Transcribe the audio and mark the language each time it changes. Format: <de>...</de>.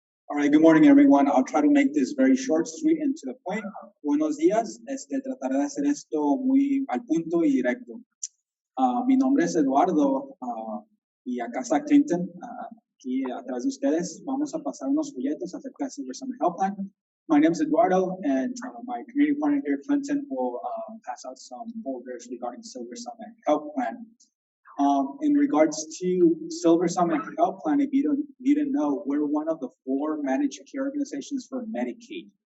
<en>All right, good morning, everyone. I'll try to make this very short, sweet, and to the point.</en> <es>Buenos días. Trataré de hacer esto muy al punto y directo. Mi nombre es Eduardo y acá está Clinton. Aquí atrás de ustedes vamos a pasar unos folletos acerca de Silver Summit Health Plan.</es> <en>My name is Eduardo, and my community partner here, Clinton, will pass out some folders regarding Silver Summit Health Plan. In regards to Silver Summit Health Plan, if you didn't know, we're one of the 4 managed care organizations for Medicaid.</en>